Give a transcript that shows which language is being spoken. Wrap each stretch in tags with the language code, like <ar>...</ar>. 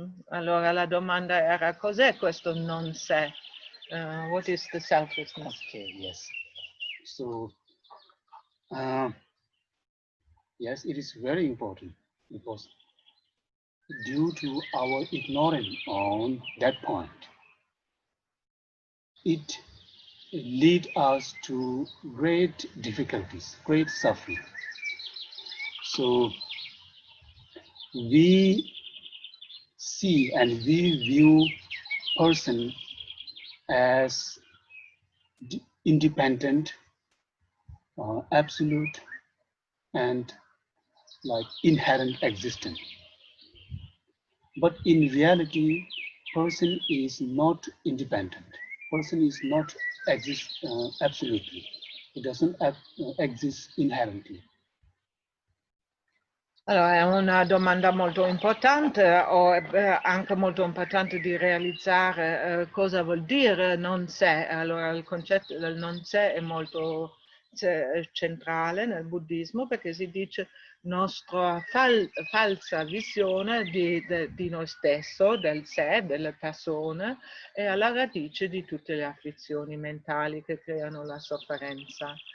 <it>Allora la domanda era cos'è questo non sé?</it> <en>What is the selflessness? Okay, yes. So, yes, it is very important because due to our ignorance on that point, it leads us to great difficulties, great suffering. So we see and we view person as independent, absolute, and like inherent existence. But in reality, person is not independent. Person is not exist absolutely. It doesn't exist inherently.</en> <it>Allora, è una domanda molto importante, anche molto importante di realizzare cosa vuol dire non sé. Allora, il concetto del non sé è molto centrale nel buddismo, perché si dice nostra falsa visione di noi stesso, del sé, delle persone, è alla radice di tutte le afflizioni mentali che creano la sofferenza.</it>